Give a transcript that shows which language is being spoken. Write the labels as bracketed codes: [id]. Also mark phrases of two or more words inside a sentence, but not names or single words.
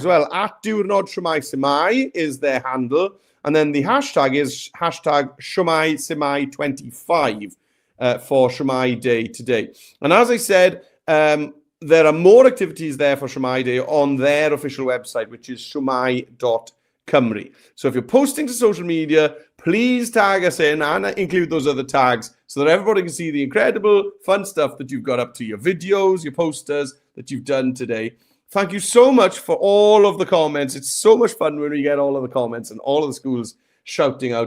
[en] Well, at Diwrnod Shwmae Simai is their handle. And then the hashtag is hashtag Shwmae Simai 25 for Shwmae Day today. And as I said, there are more activities there for Shwmae Day on their official website, which is shwmae.cymru. So if you're posting to social media, please tag us in and include those other tags so that everybody can see the incredible fun stuff that you've got up to, your videos, your posters that you've done today. Thank you so much for all of the comments. It's so much fun when we get all of the comments and all of the schools shouting out.